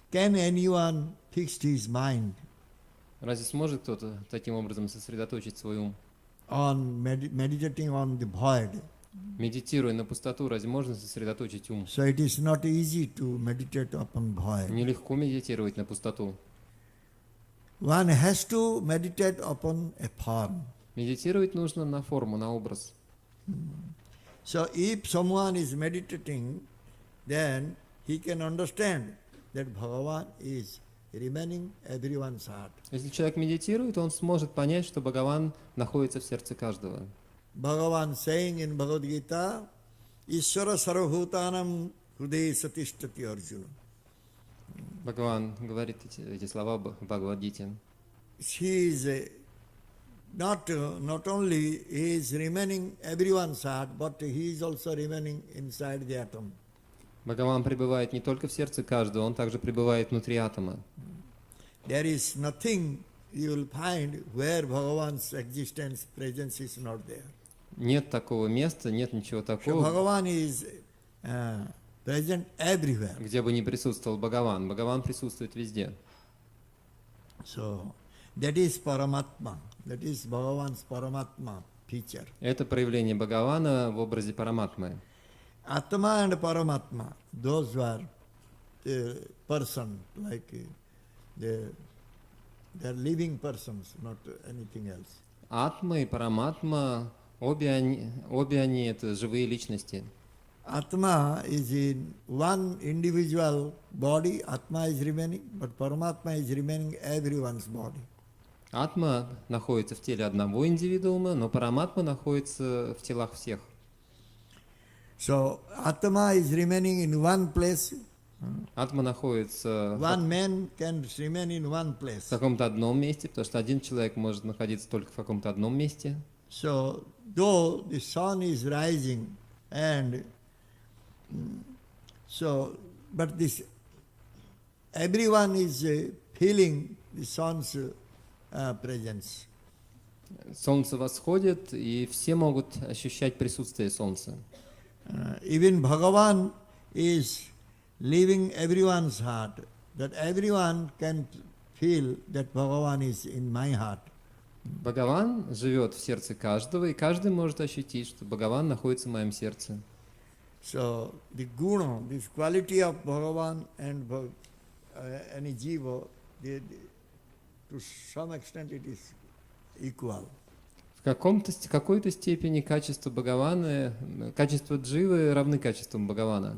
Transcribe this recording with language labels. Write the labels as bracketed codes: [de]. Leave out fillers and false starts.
[en] Can anyone fix his mind [ru] Разве сможет кто-то таким образом сосредоточить свой ум? [en] on meditating on the void? [ru] Медитируя на пустоту, разве можно сосредоточить ум? [en] So it is not easy to meditate upon void. [ru] Нелегко медитировать на пустоту. [en] One has to meditate upon a form. [ru] Медитировать нужно на форму, на образ. [en] So if someone is meditating, then he can understand that Bhagavan is remaining everyone's heart. [ru] Если человек медитирует, он сможет понять, что Бхагаван находится в сердце каждого. [en] Bhagavan saying in Bhagavad Gita, [sa] Ishvara sarvabhutanam hridaye satishtati [en] Arjuna. [ru] Бхагаван говорит эти слова в Бхагавад-гите. [en] He is not only he is remaining everyone's heart, but he is also remaining inside the atom. [ru] Бхагаван пребывает не только в сердце каждого, он также пребывает внутри атома. [en] There is nothing you will find where Bhagavan's existence, presence is not there. [ru] Нет такого места, нет ничего [en] So [ru] такого, [en] Bhagavan is present everywhere. [ru] где бы не присутствовал Бхагаван. Бхагаван присутствует везде. [en] So that is Paramatma. That is Bhagavan's Paramatma feature. [ru] Это проявление Бхагавана в образе Параматмы. [en] Atma and Paramatma, those were the person, like they're living persons, not anything else. [ru] Атма и Параматма, обе они это живые личности. [en] Atma is in one individual body, Atma is remaining, but Paramatma is remaining everyone's body. [ru] Атма находится в теле одного индивидуума, но Параматма находится в телах всех. [en] So Atma is remaining in one place. [ru] Атма находится [en] One man can remain in one [ru] в [en] place. [ru] каком-то одном месте, потому что один человек может находиться только в каком-то одном месте. [en] So though the sun is rising and So, but this, everyone is feeling the sun's presence. [ru] Солнце восходит, и все могут ощущать присутствие солнца. [en] Even Bhagavan is living everyone's heart, that everyone can feel that Bhagavan is in my heart. [ru] Бхагаван живет в сердце каждого, и каждый может ощутить, что Бхагаван находится в моем сердце. [en] So the guna, this quality of Bhagavan and any jiva, to some extent it is equal. [ru] В какой-то степени качество Бхагавана, качество дживы равны качествам Бхагавана.